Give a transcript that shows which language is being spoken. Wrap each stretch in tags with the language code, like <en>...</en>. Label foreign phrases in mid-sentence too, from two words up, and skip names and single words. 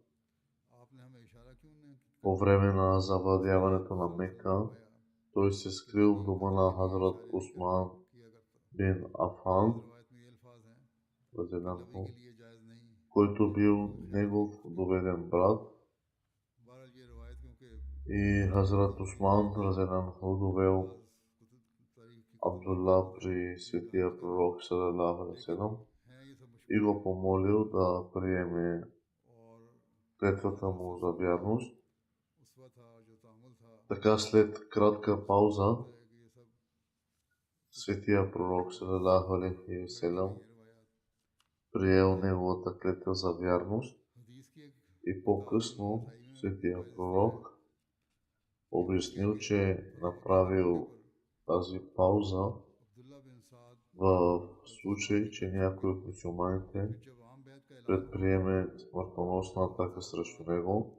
<bg>По време на завладяването на Мека той се скрил в дома на Хазрат Усман бин Афан, който бил негов доведен брат. И Хазрат Усман разеданху довел Абдулла при светия пророк</bg> <ar>صلى الله عليه وسلم</ar> <bg>и го помолил да приеме клетвата му за вярност. Така след кратка пауза светия пророк салалаху алейхи ва салям приел неговата клетва за вярност и по-късно светия пророк обяснил, че направил тази пауза в случай, че някой от мюсюлманите предприеме смъртоносна атака срещу него.</bg>